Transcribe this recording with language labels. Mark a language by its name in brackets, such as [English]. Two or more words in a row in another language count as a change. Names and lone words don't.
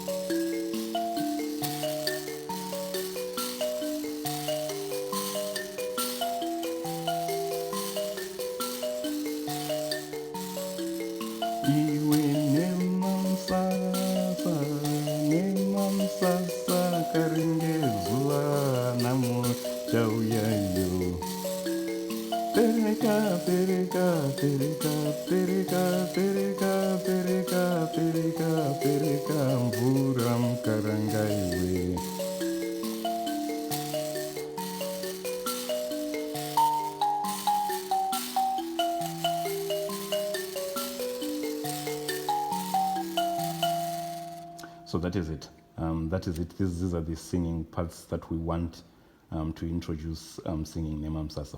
[Shona] Iwe Nhemamusasa, Nhemamusasa, karinge zuva namo ichauya yo. Pereka, Pereka, Pereka, Pereka, Pereka, Pereka, Pereka, Pereka, Mbura mkaranga iwe. [English] So that is it. These are the singing parts that we want to introduce singing Nhemamusasa.